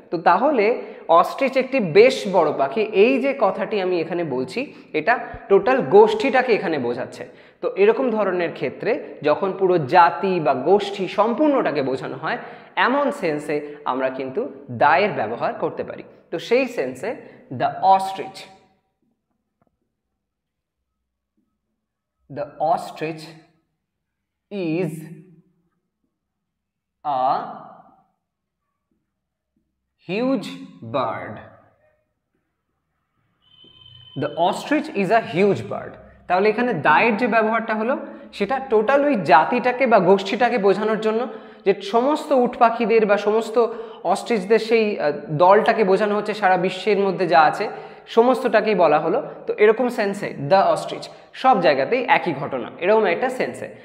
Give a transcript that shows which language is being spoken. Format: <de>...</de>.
<bn>তো তাহলে অস্ট্রিচ একটি বেশ বড় পাখি, এই যে কথাটি আমি এখানে বলছি এটা টোটাল গোষ্ঠীটাকে এখানে বোঝাচ্ছে। তো এরকম ধরনের ক্ষেত্রে যখন পুরো জাতি বা গোষ্ঠী সম্পূর্ণটাকে বোঝানো হয়, এমন সেন্সে আমরা কিন্তু দায়ের ব্যবহার করতে পারি। তো সেই সেন্সে</bn> <en>The ostrich, the ostrich is a huge bird. The ostrich is a huge bird.</en> <bn>তাহলে এখানে দায়ের যে ব্যবহারটা হলো সেটা টোটাল ওই জাতিটাকে বা গোষ্ঠীটাকে বোঝানোর জন্য, যে সমস্ত উট পাখিদের বা সমস্ত অস্ট্রিচদের সেই দলটাকে বোঝানো হচ্ছে, সারা বিশ্বের মধ্যে যা আছে সমস্তটাকেই বলা হলো। তো এরকম সেন্সে দ্য অস্ট্রিচ সব জায়গাতেই একই ঘটনা, এরকম একটা সেন্সে।</bn>